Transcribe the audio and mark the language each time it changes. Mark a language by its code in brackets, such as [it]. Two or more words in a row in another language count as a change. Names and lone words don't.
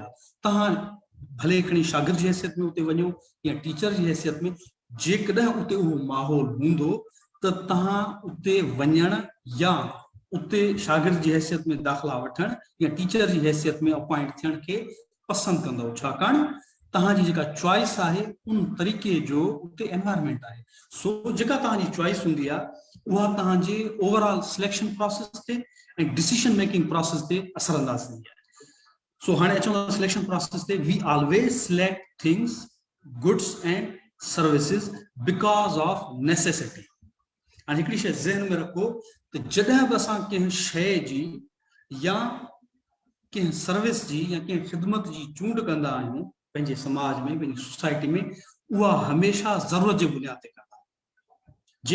[sd] तव्हां भले हिकिड़ी शागिर्द जी हैसियत में उते वञो या टीचर जी हैसियत में, जेकॾहिं उते उहो माहौल हूंदो त तव्हां उते वञण या उते शागिर्द जी हैसियत में दाख़िला वठण या टीचर जी हैसियत में अपॉइंट थियण खे पसंदि कंदव, छाकाणि तव्हांजी जेका चॉइस आहे उन तरीक़े जो उते एनवायरनमेंट आहे। सो जेका तव्हांजी चॉइस हूंदी आहे उहा तव्हांजे [en] overall selection process [sd] ते ऐं [en] decision making process [sd] ते असरअंदाज थींदी आहे। सो हाणे अचूं था [en] selection process [sd] ते। [en] We always select things, goods and services because of necessity. [sd] हाणे हिकिड़ी शइ ज़हन में रखो त जॾहिं बि असां कंहिं शइ जी या कंहिं सर्विस जी या कंहिं ख़िदमत जी चूंड कंदा आहियूं पंहिंजे समाज में, पंहिंजी सोसाइटी में, उहा हमेशह ज़रूरत जे बुनियाद ते कंदा आहियूं।